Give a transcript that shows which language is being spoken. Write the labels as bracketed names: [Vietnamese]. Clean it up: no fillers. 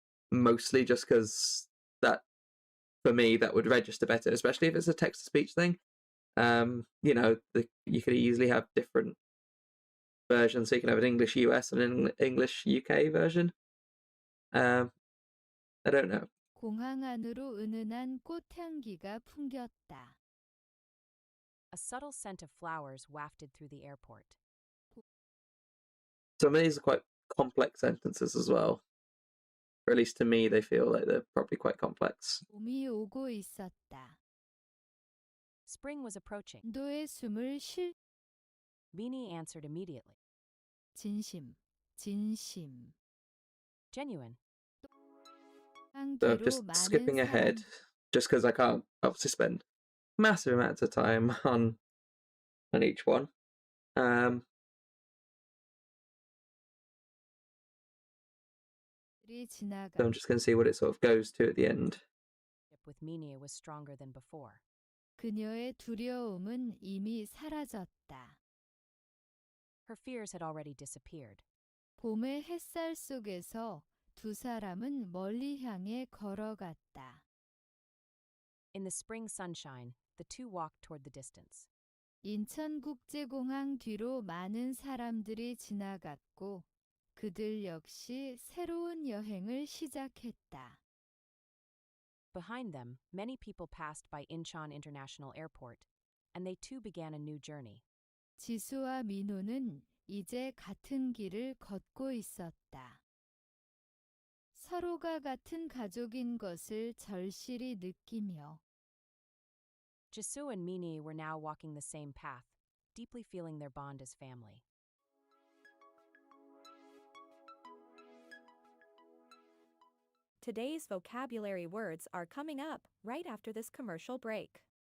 [English] Mostly just because that, for me, that would register better, especially if it's a text-to-speech thing. You know, you could easily have different versions. So you can have an English US and an English UK version. I don't know. [Korean] 공항 안으로 은은한 꽃향기가 풍겼다. [English] A subtle scent of flowers wafted through the airport. Some of these are quite complex sentences as well. Or at least to me, they feel like they're probably quite complex. [Korean] 봄이 오고 있었다. [English] Spring was approaching. [Korean] 너의 숨을 쉴 [English] Beanie answered immediately. [Korean] 진심, 진심. [English] Genuine. So just skipping ahead, just because I can't obviously spend massive amounts of time on each one. So I'm just going to see what it sort of goes to at the end. With Minie was stronger than before. [Korean] 그녀의 두려움은 이미 사라졌다. [English] Her fears had already disappeared. [Korean] 봄의 햇살 속에서 두 사람은 멀리 향해 걸어갔다. [English] In the spring sunshine, the two walked toward the distance. [Korean] 인천국제공항 뒤로 많은 사람들이 지나갔고 그들 역시 새로운 여행을 시작했다. [English] Behind them, many people passed by Incheon International Airport, and they too began a new journey. [Korean] 지수와 민호는 이제 같은 길을 걷고 있었다. 서로가 같은 가족인 것을 절실히 느끼며 [English] Jisoo and Minie were now walking the same path, deeply feeling their bond as family. Today's vocabulary words are coming up right after this commercial break.